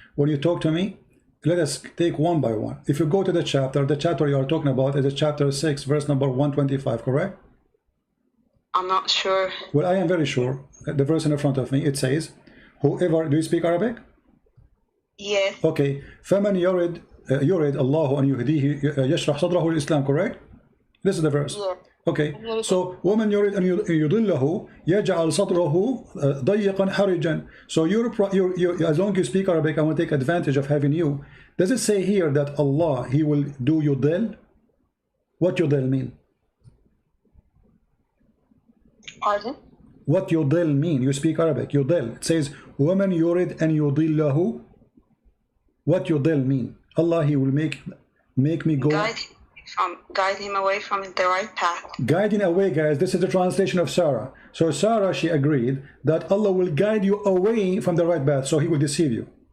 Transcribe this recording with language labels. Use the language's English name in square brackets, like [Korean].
[English] When you talk to me, let us take one by one. If you go to the chapter you are talking about is chapter 6, verse number 125, correct? I'm not sure. Well, I am very sure. The verse in front of me, it says, whoever, do you speak Arabic? Yes. Okay. [Arabic] فَمَنْ يُرِدْ اللَّهُ أَنْ يُهْدِيهِ يَشْرَحْ صَدْرَهُ الْإِسْلَامِ, [English] correct? This is the verse. Yeah. Okay. So, [Arabic] وَمَنْ يُرِدْ أَنْ يُضِلَّهُ يَجْعَلْ صَدْرَهُ ضَيِّقًا حَرِجًا. [English] So, as long as you speak Arabic, I want to take advantage of having you. Does it say here that Allah, He will do yudil? What yudil mean? Pardon? What yudil mean? You speak Arabic. Yudil. It says, [Arabic] وَمَنْ يُرِدْ أَنْ يُضِلَّهُ. [English] What yudil mean? Allah, He will make me go. Guide him away from the right path. Guiding away, guys. This is the translation of Sarah. So Sarah, she agreed that Allah will guide you away from the right path, so He will deceive you.